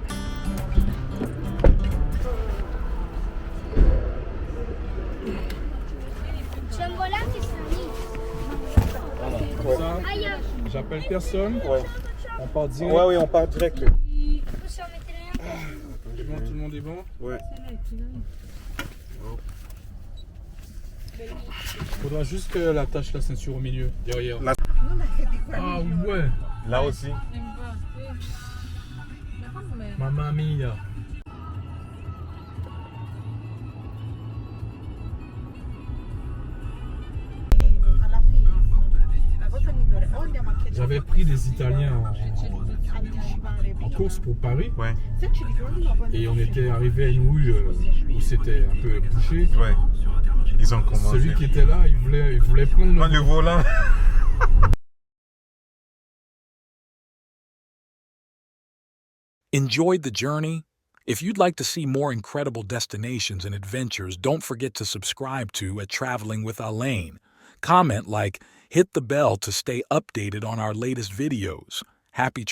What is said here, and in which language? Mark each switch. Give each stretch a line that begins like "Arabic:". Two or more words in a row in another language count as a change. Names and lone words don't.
Italian: C'è un volante stranissimo.
French: Ça, Aia! j'appelle personne. Ouais. On part direct. Ouais, on part direct.
Italian: Possiamo mettere neanche.
French: C'est bon, tout le monde est bon. Ouais. Faudra juste qu'elle attache la ceinture au milieu, derrière. La- Ah ouais. Là aussi.
Italian: Mamma mia. Alla fine, la cosa migliore, o andiamo a chiedere
French: J'avais pris des Italiens
Italian: anticipare
French: en course pour Paris Ouais.
Italian: se ci dicono poi
French: et on était arrivé à une rue où c'était un peu bouché. Ouais. Ils ont commencé. Celui qui était là, il voulait prendre Prends le volant.
English: Enjoyed the journey? If you'd like to see more incredible destinations and adventures, don't forget to subscribe to at Traveling with Alain. Comment like, hit the bell to stay updated on our latest videos.